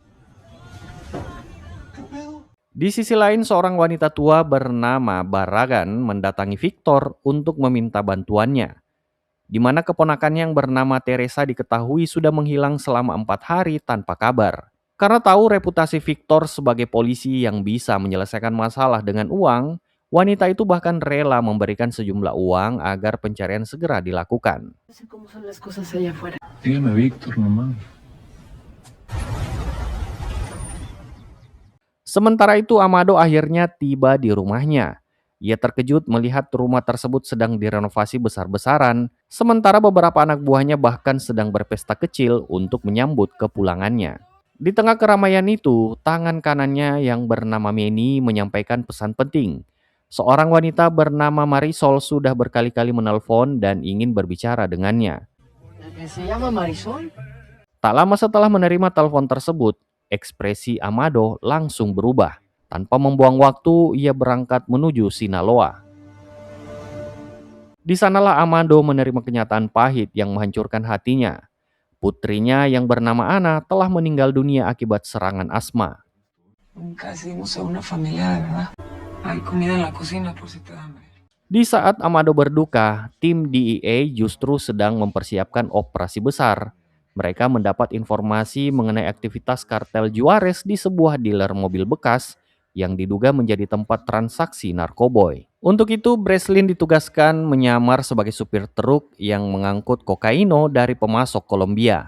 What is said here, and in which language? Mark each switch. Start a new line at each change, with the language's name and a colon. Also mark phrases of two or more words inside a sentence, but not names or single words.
Indonesian: Di sisi lain, seorang wanita tua bernama Barragan mendatangi Victor untuk meminta bantuannya, di mana keponakannya yang bernama Teresa diketahui sudah menghilang selama 4 hari tanpa kabar. Karena tahu reputasi Victor sebagai polisi yang bisa menyelesaikan masalah dengan uang, wanita itu bahkan rela memberikan sejumlah uang agar pencarian segera dilakukan.
Spanish: Dígame Víctor nomás.
Indonesian: Sementara itu, Amado akhirnya tiba di rumahnya. Ia terkejut melihat rumah tersebut sedang direnovasi besar-besaran, sementara beberapa anak buahnya bahkan sedang berpesta kecil untuk menyambut kepulangannya. Di tengah keramaian itu, tangan kanannya yang bernama Meni menyampaikan pesan penting. Seorang wanita bernama Marisol sudah berkali-kali menelpon dan ingin berbicara dengannya.
Spanish: ¿La que se llama Marisol?
Indonesian: Tak lama setelah menerima telepon tersebut, ekspresi Amado langsung berubah. Tanpa membuang waktu, ia berangkat menuju Sinaloa. Di sanalah Amado menerima kenyataan pahit yang menghancurkan hatinya. Putrinya yang bernama Ana telah meninggal dunia akibat serangan asma.
Spanish: Nunca decidimos ser una familia de verdad. Hay comida en la cocina por si te da hambre.
Indonesian: Di saat Amado berduka, tim DEA justru sedang mempersiapkan operasi besar. Mereka mendapat informasi mengenai aktivitas kartel Juarez di sebuah dealer mobil bekas yang diduga menjadi tempat transaksi narkoboy. Untuk itu, Breslin ditugaskan menyamar sebagai supir truk yang mengangkut kokaino dari pemasok Kolombia.